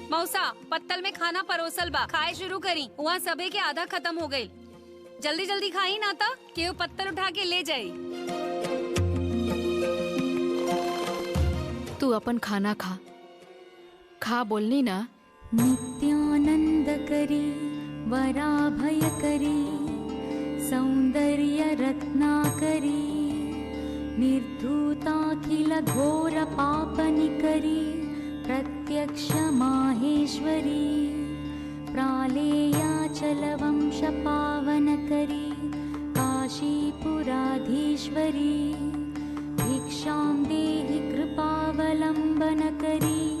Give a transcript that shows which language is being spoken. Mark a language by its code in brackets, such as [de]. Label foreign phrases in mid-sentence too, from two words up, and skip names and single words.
[bho] समोसा पत्तल में खाना परोसल बा, खाए शुरू करी। वहाँ सबे के आधा खत्म हो गई। जल्दी जल्दी खाई ना तो केहू पत्तल उठा के ले जाई। तू अपन खाना खा, खा बोलनी ना। [sa] नित्यानन्दकरी वराभयकरी सौन्दर्यरत्नाकरी निर्धूताखिलघोरपापनिकरी प्रत्यक्षमाहेश्वरी प्रालेयाचलवंशपावनकरी काशीपुराधीश्वरी भिक्षां देहि कृपावलम्बनकरी